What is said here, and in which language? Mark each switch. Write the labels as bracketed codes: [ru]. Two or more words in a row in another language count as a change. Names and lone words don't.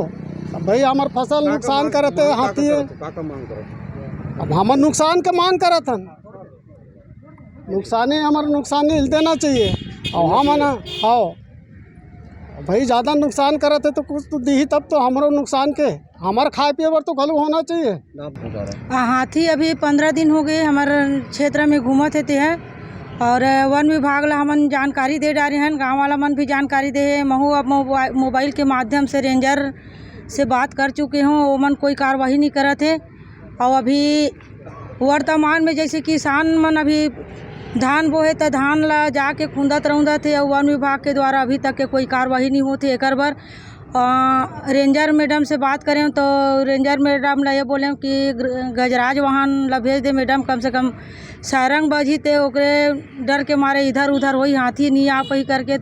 [hne] अब भाई हमार फसल नुकसान करते हाथी है, अब हमार नुकसान के मांग करत हन, नुकसानी हमारा नुकसानी हिल देना चाहिए। और हम ना हाँ भाई ज़्यादा नुकसान करते तो कुछ तो दी तब तो हमारो नुकसान के हमारे खाए पिए पर तो घलू होना चाहिए। हाथी अभी 15 दिन हो गए हमारे क्षेत्र में घूमत थे हैं और वन विभाग ला हमन जानकारी दे डारे हैं, गाँव वाला मन भी जानकारी दे है। महू अब मोबाइल के माध्यम से रेंजर से बात कर चुके हों, वो मन कोई कार्रवाई नहीं करत है। और अभी वर्तमान में जैसे किसान मन अभी धान बोहे तो धान ला जाके खुंदत रउंदत है और वन विभाग के द्वारा अभी तक के कोई कार्रवाई नहीं होती। एक बार रेंजर मैडम से बात करें तो रेंजर मैडम ला ये बोले कि गजराज वाहन ला भेज दे मैडम, कम से कम सारंग बजी ते ओकरे डर के मारे इधर उधर वही हाथी नहीं आ पाई करके।